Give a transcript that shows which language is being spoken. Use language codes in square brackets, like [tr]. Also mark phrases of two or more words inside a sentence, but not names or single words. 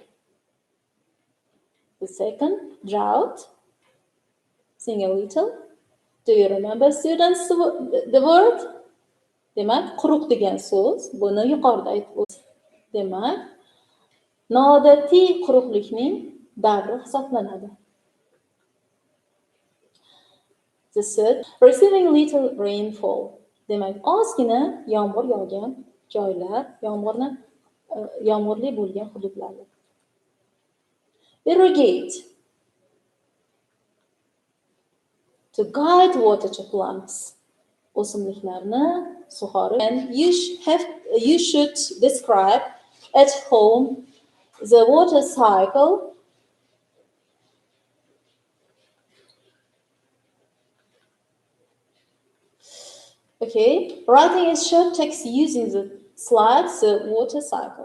[en] The second, drought. Sing a little. Do you remember, students, the word? [uz] Demak, quruq degan so'z, buni yuqorida aytib o'tdik. Demak, noodatiy quruqlikning davri hisoblanadi. [en] The third, receiving little rainfall. [uz] Demak, ozgina yomg'ir yog'gan joylar, yomg'irli bo'lgan hududlar. [en] Irrigate. To guide water to plants. [uz] O'simliklarni sug'orish. [en] And you should describe at home the water cycle. Okay, writing a short text using the slides, the water cycle.